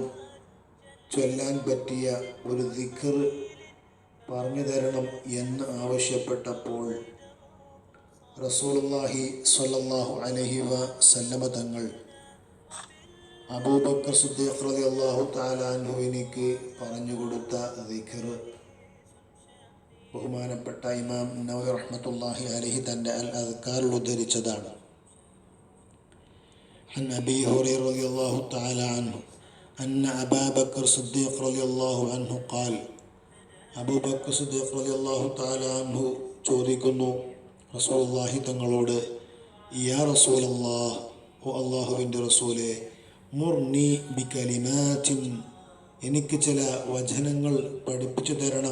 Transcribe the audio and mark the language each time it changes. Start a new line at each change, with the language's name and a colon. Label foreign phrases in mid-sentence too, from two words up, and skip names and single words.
Malayalam: ചൊല്ലാൻ പറ്റിയ ഒരു ദിക്ർ പറഞ്ഞു തരണം എന്ന് ആവശ്യപ്പെട്ടപ്പോൾ റസൂലുള്ളാഹി
Arabic: صلى الله عليه وسلم
Malayalam: തങ്ങൾ അബൂബക്കർ സിദ്ദീഖ്
Arabic: رضي الله تعالى
Malayalam: അൻഹുവിനിക്ക് പറഞ്ഞു കൊടുത്ത ദിക്ർ ബഹുമാനപ്പെട്ട ഇമാം നവവി
Arabic: رحمة الله عليه
Malayalam: തൻ്റെ അൽ അദ്കാറിൽ ഉദ്ധരിച്ചതാണ്.
Arabic: عن أبي هريرة رضي الله تعالى عنه أن أبا بكر الصديق رضي الله عنه قال
Malayalam: അബൂ ബക്കർ സിദ്ദീഖ്
Arabic: رضي الله تعالى عنه
Malayalam: ചോദിക്കുന്നു, റസൂലുള്ളാഹി തങ്ങളോട്,
Arabic: يا رسول الله,
Malayalam: ഓ അല്ലാഹുവിൻ്റെ റസൂലേ,
Arabic: مرني بكلمات,
Malayalam: എനിക്ക് ചില വചനങ്ങൾ പഠിപ്പിച്ചു തരണം.